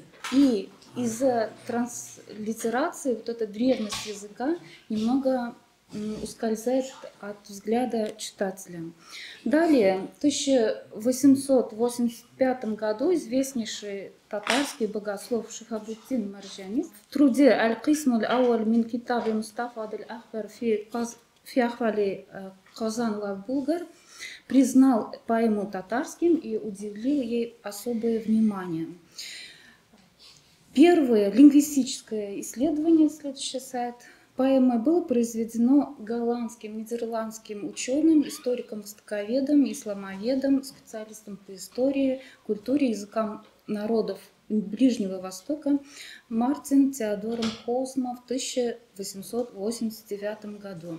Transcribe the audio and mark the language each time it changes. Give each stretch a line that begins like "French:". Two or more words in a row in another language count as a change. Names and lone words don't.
Russian: И из-за транслитерации вот эта древность языка немного ускользает от взгляда читателя. Далее, в 1885 году известнейший татарский богослов Шихабуддин Марджани в труде «Аль-Кисм аль-Ауаль мин китаби Мустафа аль-Ахбар фи ахвали Казан ва Булгар» признал поэму татарским и уделил ей особое внимание. Первое лингвистическое исследование, следующий сайт, поэмы было произведено голландским, нидерландским ученым, историком-востоковедом, исламоведом, специалистом по истории, культуре, языкам народов Ближнего Востока Мартин Теодором Хоусма в 1889 году.